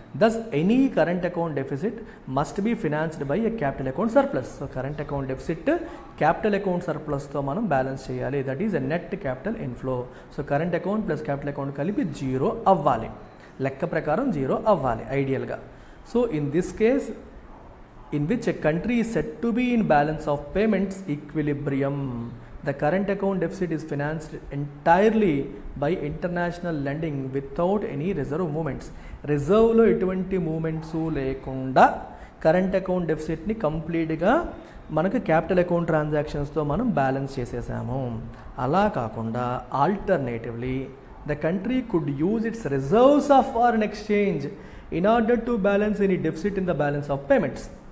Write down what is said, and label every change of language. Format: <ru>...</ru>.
<en>Thus any current account deficit must be financed by a capital account surplus.</en> <te>So current account deficit capital account సర్ప్లస్తో మనం balance చేయాలి.</te> <en>That is a net capital inflow.</en> <te>So current account plus capital account కలిపి 0 అవ్వాలి, లెక్క ప్రకారం 0 అవ్వాలి ఐడియల్గా.</te> <en>So in this case in which a country is said to be in balance of payments equilibrium, the current account deficit is financed entirely by international lending without any reserve movements.</en> <te>రిజర్వ్లో ఎటువంటి moments లేకుండా current account డెఫిసిట్ని కంప్లీట్గా మనకు capital account ట్రాన్సాక్షన్స్తో మనం balance చేసేసాము. అలా కాకుండా</te> <en>Alternatively the country could use its reserves of foreign exchange in order to balance any deficit in the balance of payments.</en>